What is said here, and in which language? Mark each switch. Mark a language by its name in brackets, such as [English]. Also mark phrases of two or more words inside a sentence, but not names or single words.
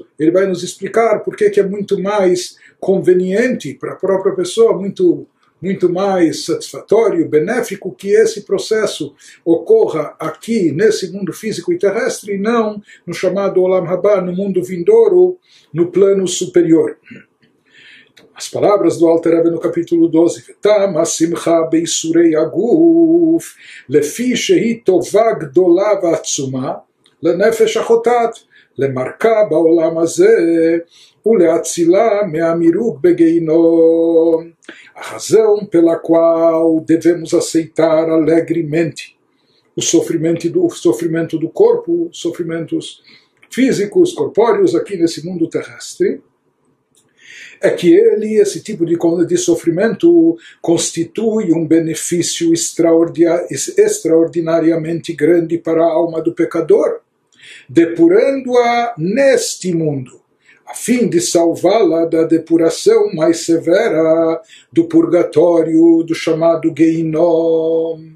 [Portuguese] Ele vai nos explicar por que é muito mais conveniente para a própria pessoa, muito mais satisfatório, benéfico, que esse processo ocorra aqui, nesse mundo físico e terrestre, e não no chamado [Hebrew] עולם הבא, [Portuguese] no mundo vindouro, no plano superior. As palavras do Alter Rebbe no capítulo 12, [Hebrew] טעם השמחה ביסורי הגוף, לפי שהיא טובה גדולה ועצומה, לנפש החוטאת, למרקה בעולם הזה, ולהצילה ממירוק בגיהנם. [Portuguese] A razão pela qual devemos aceitar alegremente o sofrimento do corpo, sofrimentos físicos, corpóreos aqui nesse mundo terrestre, é que esse tipo de sofrimento constitui um benefício extraordinariamente grande para a alma do pecador, depurando-a neste mundo, a fim de salvá-la da depuração mais severa do purgatório, do chamado Geinom.